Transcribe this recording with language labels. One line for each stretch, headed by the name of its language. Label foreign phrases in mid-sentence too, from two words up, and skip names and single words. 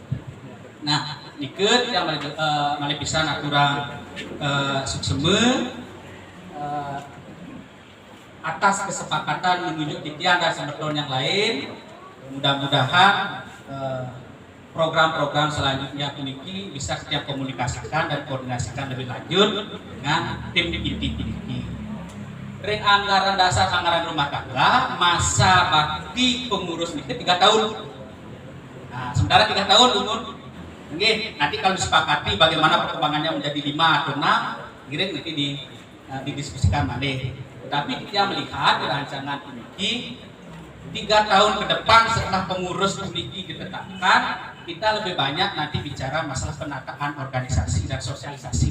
Indonesian: Nah, nikut yang malih bisa aturan sukseme atas kesepakatan menunjuk titian dan semeton yang lain. Mudah-mudahan program-program selanjutnya Niki bisa kita komunikasikan dan koordinasikan lebih lanjut dengan tim inti Niki. Ring anggaran dasar anggaran rumah tangga masa bakti pengurus Niki 3 tahun. Nah, sementara 3 tahun umur. Oke, nanti kalau disepakati bagaimana perkembangannya menjadi 5 atau 6, kira nanti didiskusikan nanti. Tetapi kita melihat rancangan Niki 3 tahun ke depan setelah pengurus Niki ditetapkan, kita lebih banyak nanti bicara masalah penataan organisasi dan sosialisasi.